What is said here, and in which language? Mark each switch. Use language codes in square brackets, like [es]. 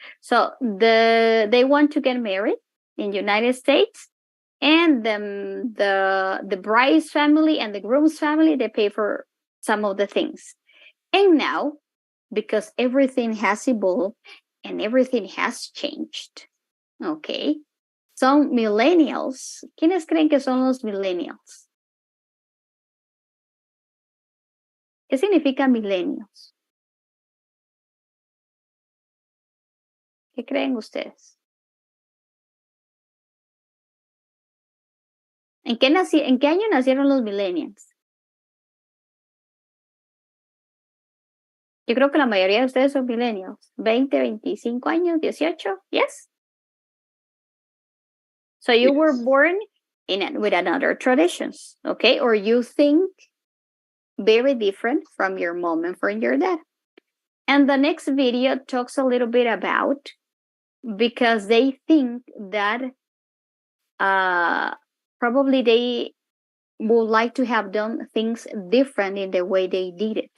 [en] So they want to get married in United States, and the bride's family and the groom's family, they pay for some of the things. And now, because everything has evolved and everything has changed, okay, [es] son millennials. ¿Quiénes creen que son los millennials? ¿Qué significa millennials? ¿Qué creen ustedes? ¿En qué año nacieron los millennials? Yo creo que la mayoría de ustedes son millennials. 20, 25 años, 18, [en] yes? So you were born with another traditions, okay? Or you think very different from your mom and from your dad. And the next video talks a little bit about, because they think that probably they would like to have done things different in the way they did it.